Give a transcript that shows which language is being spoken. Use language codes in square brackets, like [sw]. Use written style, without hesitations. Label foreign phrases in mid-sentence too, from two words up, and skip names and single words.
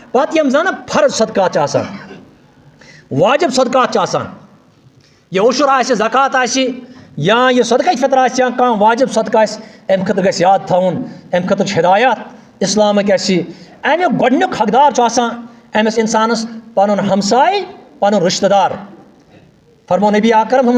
[ks] پتہ یم زن فرض صدقات واجب صدقات یہ عشر آسہِ زکات آسہِ یا یہ صدقہ فطر آسہِ یا کانٛہہ واجب صدقہ آسہِ امہِ خٲطرٕ گژھِ یاد تھاوُن امہِ خٲطرٕ چھِ ہدایات اسلامٕکۍ اَسہِ امیُک گۄڈنیُک حقدار چھُ آسان أمِس اِنسانَس پَنُن ہمساے پَنُن رِشتہٕ دار فرمو نبی اکرم صلی